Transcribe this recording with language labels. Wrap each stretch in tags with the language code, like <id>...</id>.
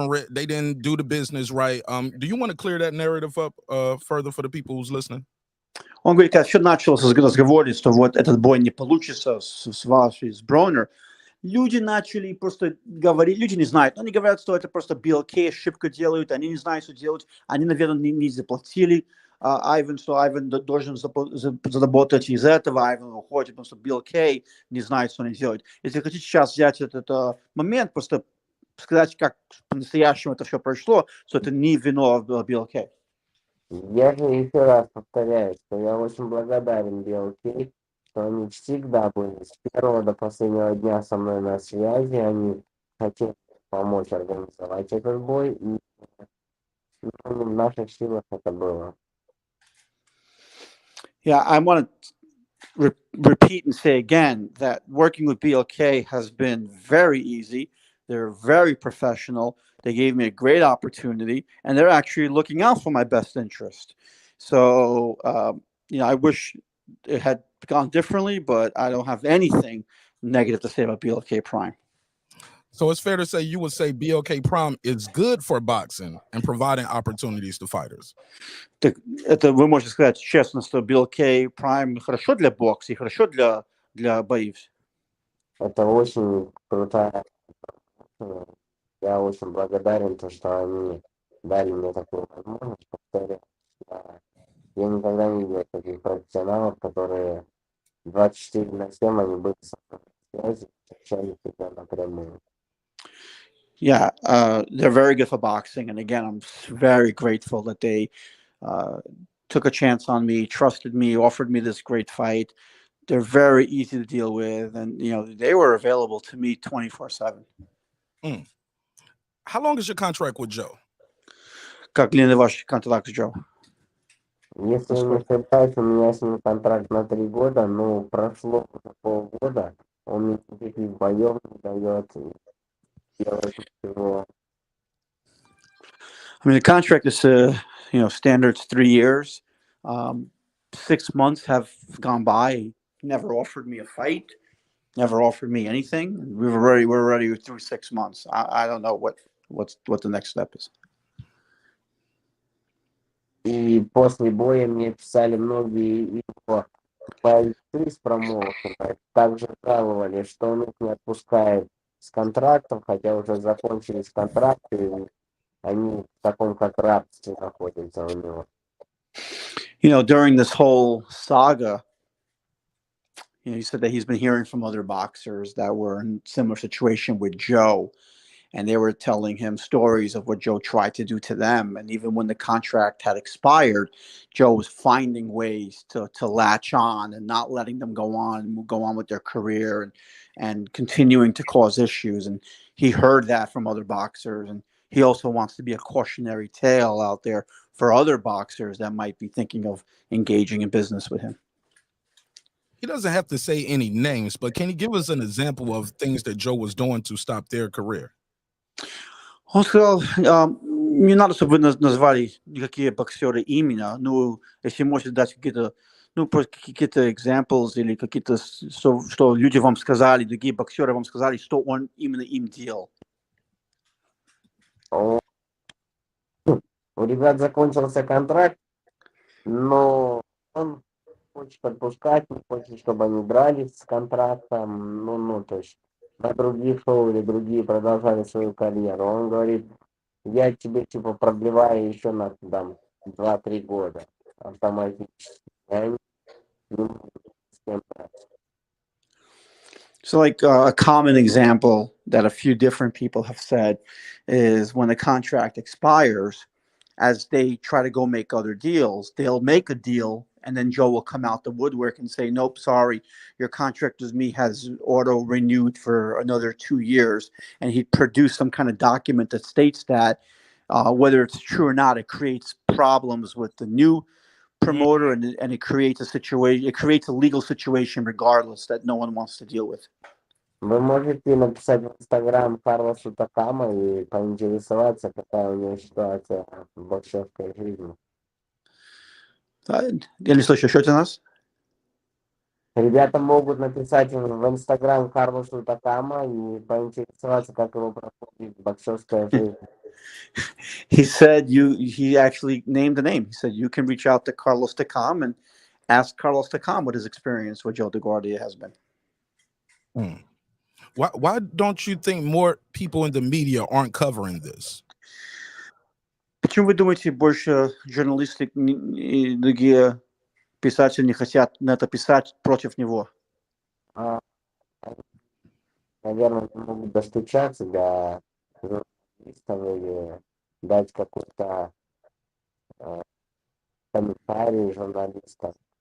<en>They didn't do the business right. Do you want to clear that narrative up further for the people who's listening?</en> <ru>Он говорит, когда все началось разговоры, что вот этот бой не получится с вашей, с Бронер, люди начали просто говорить, люди не знают, они говорят, что это просто BLK ошибка делают, они не знают, что делать, они, наверное, не заплатили Айван, что Айван должен заработать из этого, Айван уходит, потому что BLK не знает, что они делают. Если хотите сейчас взять этот момент, просто сказать, как по-настоящему это все прошло, что это не вино BLK. Я же еще раз повторяю, что я очень благодарен BLK, что они всегда были с первого до последнего дня со мной на связи, они хотели помочь организовать этот бой, и в наших силах это было.</ru> <en>Yeah, I want to repeat and say again that working with BLK has been very easy. They're very professional. They gave me a great opportunity, and they're actually looking out for my best interest. So, I wish it had gone differently, but I don't have anything negative to say about BLK Prime. So it's fair to say you would say BLK Prime is good for boxing and providing opportunities to fighters.</en> <ru>Это вы можете сказать честно, что BLK Prime хорошо для бокса и хорошо для боев. Это очень крутая. Я очень благодарен, что они дали мне такую возможность повторять. Я никогда не видел таких профессионалов, которые 24/7 они были со мной на связи, общались всегда напрямую.</ru> <en>Yeah, they're very good for boxing, and again, I'm very grateful that they took a chance on me, trusted me, offered me this great fight. They're very easy to deal with, and they were available to me 24/7. How long is your contract with Joe?</en> <ru>Как длинный ваш контракт с Joe? Если не ошибаюсь, у меня с ним контракт на 3 года, но прошло уже полгода, он мне никаких боев не дает делать ничего.</ru> <en>I mean, the contract is, standard 3 years. 6 months have gone by. He never offered me a fight. Never offered me anything. We're already through 6 months. I don't know what the next step is.</en> <ru>И после боя мне писали многие его бойцы с промоутера, также жаловались, что он их не отпускает с контрактом, хотя уже закончились контракты, и они в таком как рабстве находятся у него.</ru> <en>During this whole saga, he said that he's been hearing from other boxers that were in similar situation with Joe, and they were telling him stories of what Joe tried to do to them. And even when the contract had expired, Joe was finding ways to latch on and not letting them go on with their career and continuing to cause issues. And he heard that from other boxers, and he also wants to be a cautionary tale out there for other boxers that might be thinking of engaging in business with him. He doesn't have to say any names, but can you give us an example of things that Joe was doing to stop their career?</en> <ru>Он сказал, не надо, чтобы вы назвали никакие боксеры именно, ну, если можете дать какие-то, ну, просто какие-то examples или какие-то, что люди вам сказали, другие боксеры вам сказали, что он именно им делал. У ребят закончился контракт, но он хочет отпускать, не хочет, чтобы они дрались с контрактом, ну, то есть на других шоу или другие продолжали свою карьеру. Он говорит, я тебе типа продлеваю еще на там 2-3 года автоматически. Я не могу с кем драться.</ru> <en>So like a common example that a few different people have said is when a contract expires, as they try to go make other deals, they'll make a deal and then Joe will come out the woodwork and say, nope, sorry, your contract with me has auto renewed for another 2 years. And he'd produce some kind of document that states that, whether it's true or not, it creates problems with the new promoter and it creates a situation, it creates a legal situation regardless that no one wants to deal with.</en> <ru>Вы можете написать в Инстаграм Карлосу Такама и поинтересоваться, какая у него ситуация в боксерской жизни. Я не слышу, что это у нас? Ребята могут написать в Инстаграм Карлосу Такама и поинтересоваться, как его проходит боксерская жизнь.</ru> <en>He said he actually named the name. He said you can reach out to Carlos Takam and ask Carlos Takam what his experience with Joe Deguardia has been. Why don't you think more people in the media aren't covering this?</en> <ru>Почему вы думаете, больше журналисты и другие писатели не хотят на это писать против него? Наверное, могут достучаться до журналистов или дать какой-то комментарий журналистам.</ru>